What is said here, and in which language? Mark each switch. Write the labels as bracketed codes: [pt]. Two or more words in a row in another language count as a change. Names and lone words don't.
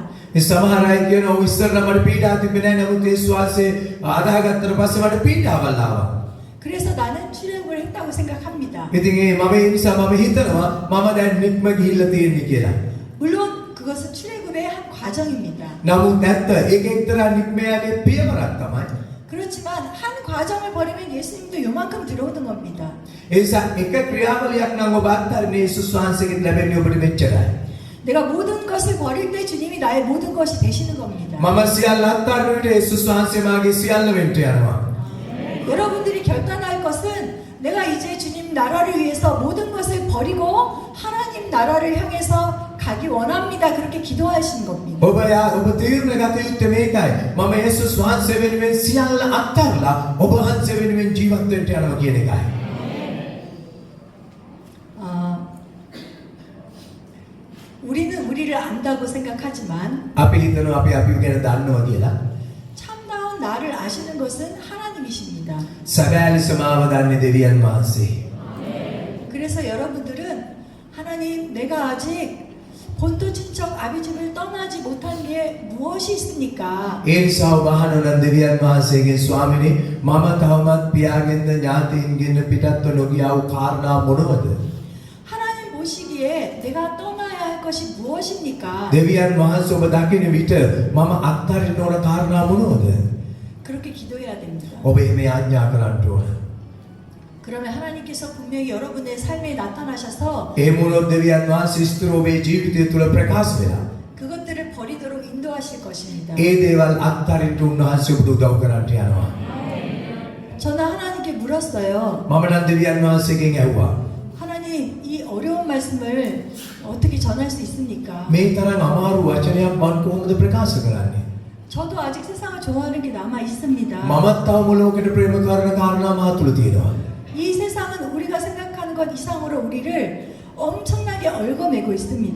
[si] මේ සමහර අය කියනවා ඉස්සර නම් මට පීඩා තිබෙන්නේ නැහැ නමුත් ඒ ශ්වාසයේ අදාහගත්තට පස්සේ මට පීඩාවල් ආවා. [ko] 그래서 나는 출애굽을 했다고 생각합니다. [si] ඉතින් මම ඒ නිසා මම හිතනවා මම දැන් නික්ම ගිහිල්ලා තියෙන්නේ කියලා. [ko] 물론 그것은 출애굽의 한 과정입니다. [si] නමුත් නැත්ත ඒක එක්තරා නික්මයාගේ පියවරක් තමයි. [ko] 그렇지만 한 과정을 버리면 예수님도 요만큼 들어오는 겁니다. [si] ඒ නිසා එක ක්‍රියාවලියක් නම් ඔබ අත්හරින්නේ යේසුස් වහන්සේගෙන් ලැබෙන්නේ ඔබට මෙච්චරයි. [ko] 내가 모든 것을 버릴 때 주님이 나의 모든 것이 되시는 겁니다. [si] මම සියල්ල අත්හරින විට යේසුස් වහන්සේ මාගේ සියල්ල වෙන්න යනවා. [ko] 여러분들이 결단할 것은 내가 이제 주님 나라를 위해서 모든 것을 버리고 하나님 나라를 향해서 가기 원합니다. 그렇게 기도하시는 겁니다. [si] ඔබ තීරණ ගත යුත්තේ මේකයි. මම යේසුස් වහන්සේ වෙනුවෙන් සියල්ල අත්හැරලා ඔබ වහන්සේ වෙනුවෙන් ජීවත් වෙන්න යනවා කියන එකයි. [ko] 우리는 우리를 안다고 생각하지만 [si] අපි හිතනවා අපි අපිව ගැන දන්නවා කියලා. [ko] 참다운 나를 아시는 것은 하나님이십니다. [si] සැබෑ ලෙස මාව දන්නේ දෙවියන් වහන්සේ. [ko] 그래서 여러분들은 하나님 내가 아직 본토 친척 아비 집을 떠나지 못한 게 무엇이 있습니까? [si] ඒ නිසා ඔබ අහනවා දෙවියන් වහන්සේගෙන් ස්වාමිනේ මම තවමත් පියාගෙන්ද ඥාතීන්ගෙන්ද පිටත්ව නොගියා වූ කාරණා මොනවද? [ko] 하나님 보시기에 내가 떠나야 할 것이 무엇입니까? [si] දෙවියන් වහන්සේ ඔබ දකින විට මම අත්හරින්න ඕන කාරණා මොනවද? [ko] 그렇게 기도해야 됩니다. [si] ඔබ එහෙම යාඥා කරන්න ඕන. [ko] 그러면 하나님께서 분명히 여러분의 삶에 나타나셔서 [si] එහෙම වුණොත් දෙවියන් වහන්සේ ස්ථිර ඔබේ ජීවිතය තුළ ප්‍රකාශ වෙලා [ko] 그것들을 버리도록 인도하실 것입니다. [si] ඒ දේවල් අත්හරින්න උන්වහන්සේ ඔබට උදව් කරන්නට යනවා. [ko] 저는 하나님께 물었어요. [si] මම නම් දෙවියන් වහන්සේගෙන් ඇහුවා [ko] 하나님 이 어려운 말씀을 어떻게 전할 수 있습니까? [si] මේ තරම් අමාරු වචනයක් මම කොහොමද ප්‍රකාශ කරන්නේ? [ko] 저도 아직 세상을 좋아하는 게 남아 있습니다. [si] මමත් තවම ලෝකෙට ප්‍රේම කරන කාරණා මා තුළ තියෙනවා. [ko] 이 세상은 우리가 생각하는 것 이상으로 우리를 엄청나게 얽어매고 있습니다.